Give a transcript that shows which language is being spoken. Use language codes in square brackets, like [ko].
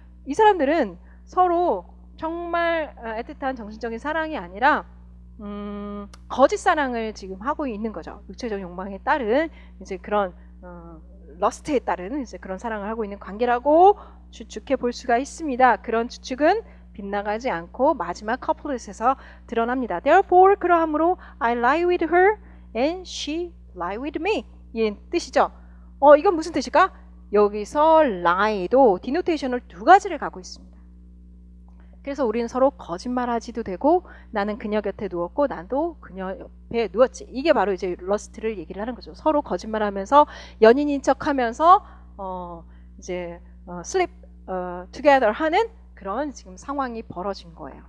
[ko] 이 사람들은 서로 정말 애틋한 정신적인 사랑이 아니라 거짓 사랑을 지금 하고 있는 거죠. 육체적 욕망에 따른 이제 그런 러스트에 따른 이제 그런 사랑을 하고 있는 관계라고 추측해 볼 수가 있습니다. 그런 추측은 빗나가지 않고 마지막 커플릿에서 드러납니다. [en] Therefore, [ko] 그러함으로 [en] I lie with her and she lie with me. [ko] 이 뜻이죠. 이건 무슨 뜻일까? 여기서 lie도 디노테이션을 두 가지를 갖고 있습니다. 그래서 우리는 서로 거짓말하지도 되고 나는 그녀 곁에 누웠고 나도 그녀 옆에 누웠지. 이게 바로 이제 러스트를 얘기를 하는 거죠. 서로 거짓말하면서 연인인 척하면서 이제 [en] sleep together [ko] 하는 그런 지금 상황이 벌어진 거예요.